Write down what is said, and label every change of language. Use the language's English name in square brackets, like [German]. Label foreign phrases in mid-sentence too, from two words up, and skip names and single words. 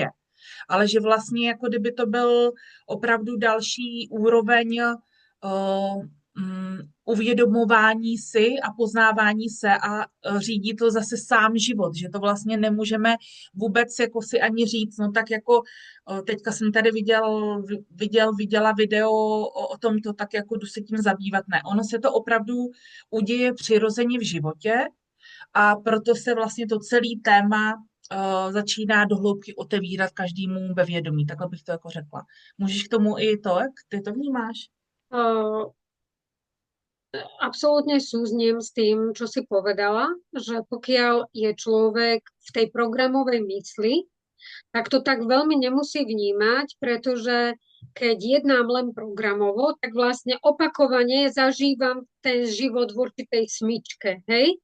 [Czech] Ale že vlastně jako kdyby to byl opravdu další úroveň uvědomování si a poznávání se a řídí to zase sám život, že to vlastně nemůžeme vůbec jako si ani říct, no tak jako teďka jsem tady viděla video o tomto, tak jako jdu se tím zabývat. Ne, ono se to opravdu uděje přirozeně v životě a proto se vlastně to celé téma začíná do hloubky otevírat každému ve vědomí, takhle bych to jako řekla. Můžeš k tomu i to, jak ty to vnímáš? [Slovak] Absolútne súzním s tým, čo si povedala, že pokiaľ je človek v tej programovej mysli, tak to tak veľmi nemusí vnímať, pretože keď jednám len programovo, tak vlastne opakovane zažívam ten život v určitej smyčke, hej?